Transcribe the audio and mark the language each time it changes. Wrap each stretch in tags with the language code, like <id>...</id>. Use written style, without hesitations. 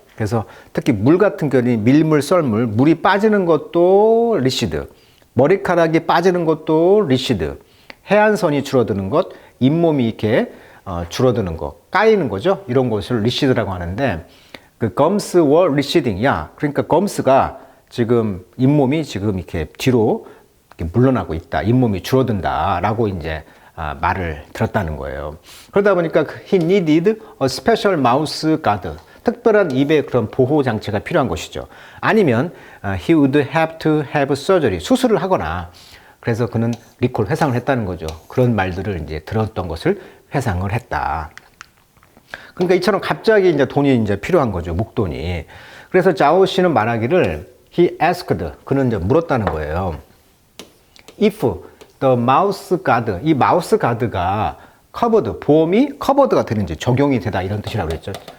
<ko>그래서 특히 물 같은 경우는 밀물, 썰물, 물이 빠지는 것도 리시드, 머리카락이 빠지는 것도 리시드, 해안선이 줄어드는 것, 잇몸이 이렇게 줄어드는 것, 까이는 거죠. 이런 것을 리시드라고 하는데, 그</ko> <en>gums were receding.</en> <ko>야, 그러니까 gums가 지금 잇몸이 지금 이렇게 뒤로 이렇게 물러나고 있다. 잇몸이 줄어든다라고 이제 말을 들었다는 거예요. 그러다 보니까</ko> <en>he needed a special mouth guard.</en> <ko>특별한 입의 그런 보호 장치가 필요한 것이죠. 아니면</ko> <en>he would have to have surgery.</en> <ko>수술을 하거나. 그래서 그는 리콜 회상을 했다는 거죠. 그런 말들을 이제 들었던 것을 회상을 했다. 그러니까 이처럼 갑자기 이제 돈이 이제 필요한 거죠. 목돈이. 그래서 자오 씨는 말하기를</ko> <en>he asked.</en> <ko>그는 이제 물었다는 거예요.</ko> <en>if the mouse guard,</en> <ko>이 마우스 가드가 covered, 보험이 covered가 되는지, 적용이 되다 이런 뜻이라고 그랬죠.</ko>